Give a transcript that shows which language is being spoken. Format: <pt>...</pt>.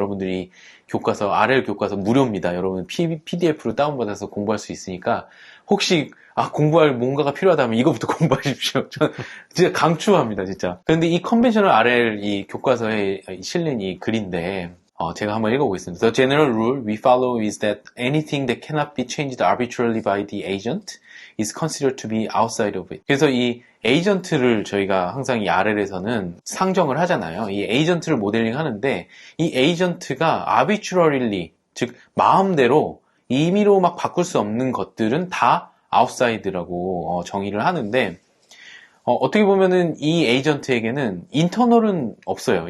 <ko>여러분들이 교과서, RL 교과서 무료입니다. 여러분 PDF로 다운받아서 공부할 수 있으니까, 혹시 공부할 뭔가가 필요하다면 이거부터 공부하십시오. 전 진짜 강추합니다, 진짜. 그런데 이 컨벤셔널 RL 이 교과서에 실린 이 글인데, 제가 한번 읽어보겠습니다.</ko> <en>The general rule we follow is that anything that cannot be changed arbitrarily by the agent is considered to be outside of it.</en> <ko>그래서 이 에이전트를 저희가 항상 이 RL에서는 상정을 하잖아요. 이 에이전트를 모델링 하는데, 이 에이전트가 arbitrarily, 즉 마음대로 임의로 막 바꿀 수 없는 것들은 다 outside라고 정의를 하는데, 어떻게 보면은 이 에이전트에게는 인터널은 없어요.</ko>